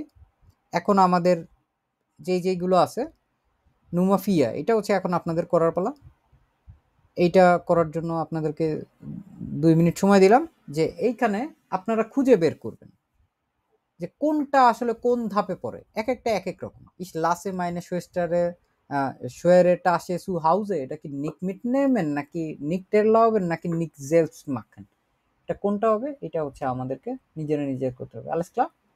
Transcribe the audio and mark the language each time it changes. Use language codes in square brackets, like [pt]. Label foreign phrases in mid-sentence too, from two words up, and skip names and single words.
[bn] এখন আমাদের যেইগুলো আছে নুমাফিয়া, এটা হচ্ছে এখন আপনাদের করার পালা। এইটা করার জন্য আপনাদেরকে 2 মিনিট সময় দিলাম, যে এইখানে আপনারা খুঁজে বের করবেন যে কোনটা আসলে কোন ধাপে পড়ে। একটা এক রকম। [de] Ich lasse meine Schwester schwere Tasche zu Hause, [bn] এটা কি [de] nicht mitnehmen [bn] নাকি [de] nicht erlauben [bn] নাকি [de] nicht selbst machen, [bn] এটা কোনটা হবে? এটা হচ্ছে আমাদেরকে নিজের করতে হবে। [de] Alles klar?